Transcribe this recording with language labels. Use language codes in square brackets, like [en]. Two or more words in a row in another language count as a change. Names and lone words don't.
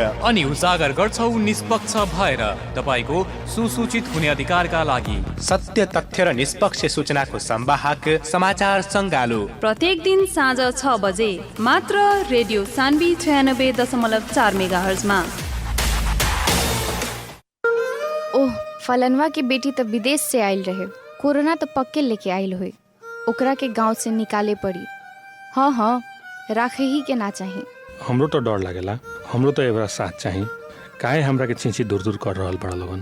[ne] अनि उजागर गर्छौं निष्पक्ष भएर तपाईको सुसूचित हुने अधिकारका लागि। सत्य तथ्य र निष्पक्ष सूचनाको संवाहक समाचार सङ्गालो प्रत्येक दिन साँझ 6 बजे मात्र रेडियो सान्वी 96.4 मेगाहर्जमा। [bho] ओह, फलनवा की बेटी तो विदेश से आयल रहे, कोरोना तो पक्के लेके आयल हुई, ओकरा के गांव से निकाले पड़ी। हाँ हाँ, राखे ही के ना चाहिए। हमरो तो डर लागेला, हमरो तो एवरा साथ चाहिए। काहे हमरा के चींची दूर दूर कर रहल बड़ा लोगन।